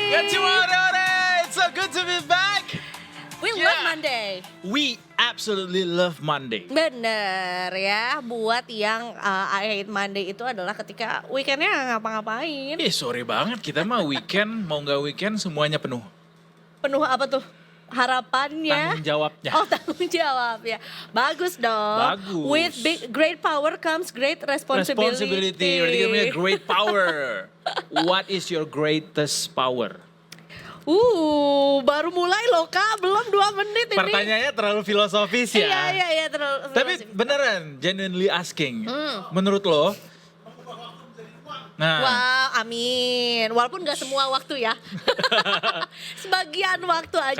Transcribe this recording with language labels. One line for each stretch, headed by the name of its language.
Indonesian: Gak cuma hore-hore,
English: it's so good to be back. We love Monday. We absolutely love Monday.
Indonesian: Bener ya, buat yang
English: I hate Monday
Indonesian: itu adalah ketika weekendnya nggak ngapa-ngapain. Sorry banget, kita mah weekend, mau gak weekend semuanya penuh. Penuh apa tuh? Harapannya. Tanggung jawabnya. Oh, tanggung jawab ya. Bagus dong. Bagus.
English: With great power comes great responsibility.
Indonesian: Berarti namanya great power.
English: What is your greatest power?
Indonesian: Baru mulai loh Kak, belum 2 menit ini. Pertanyaannya terlalu filosofis ya. Iya, terlalu. Tapi beneran,
English: genuinely asking.
Indonesian: Menurut lo? Nah. Wah, amin. Walaupun gak semua waktu ya. Sebagian waktu aja.